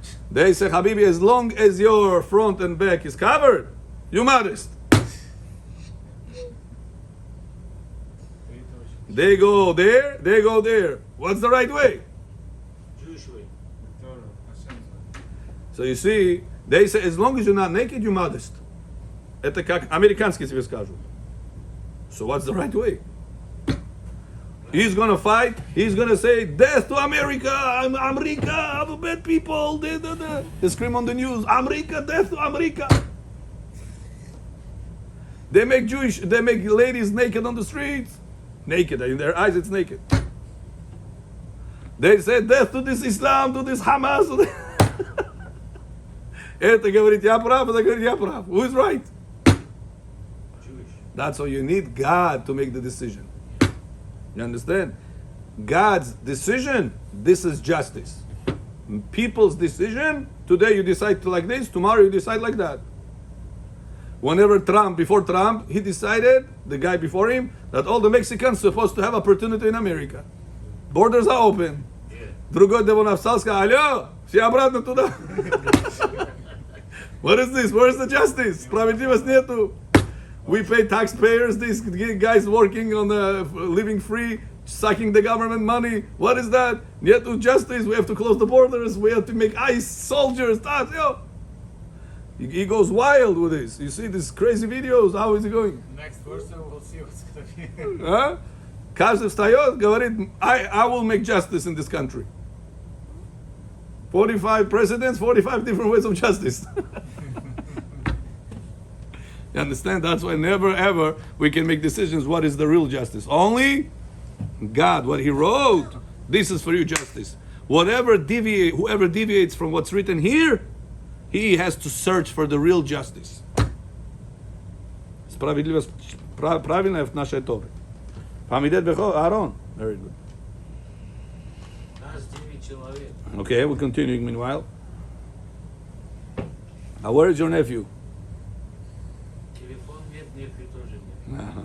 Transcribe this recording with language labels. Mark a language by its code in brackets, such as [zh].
[en] They say, Habibi, as long as your front and back is covered, you're modest. They go there, they go there. What's the right way? Jewish way. So you see, they say, as long as you're not naked, you're modest. [ru] Это как американские тебе скажут. [en] So what's the right way? He's gonna fight. He's gonna say, "Death to America! America! I'm bad people!" They scream on the news, "America! Death to America!" They make ladies naked on the streets. Naked in their eyes, it's naked. They say, "Death to this Islam, to this Hamas." [ru] Это говорит я прав, это говорит я прав. [en] Who is right? Jewish. That's why you need God to make the decision. You understand? God's decision, this is justice. People's decision, today you decide like this, tomorrow you decide like that. Before Trump, he decided, the guy before him, that all the Mexicans are supposed to have opportunity in America. Borders are open. Yeah. [ru] Другой Devon сказал, алло, все обратно туда. [en] What is this? Where's the justice? [ru] Справедливость нету. [en] We pay taxpayers, these guys working on living free, sucking the government money. What is that? Nettu justice, we have to close the borders, we have to make ICE soldiers. He goes wild with this. You see these crazy videos, how is he going? Next person, we'll see what's gonna be. Huh? [ru] Каждый встает, говорит, [en] I will make justice in this country. 45 presidents, 45 different ways of justice. You understand? That's why never ever we can make decisions what is the real justice. Only God, what He wrote, this is for you justice. Whoever deviates from what's written here, he has to search for the real justice. [ru] Справедливость правильная в нашей Торе. Памидет бехо Аарон. [en] Very good. [ru] Нас 9 человек. [en] Okay, we're continuing meanwhile. Now, where is your nephew? [ru] Телефон нет, нефи тоже нет.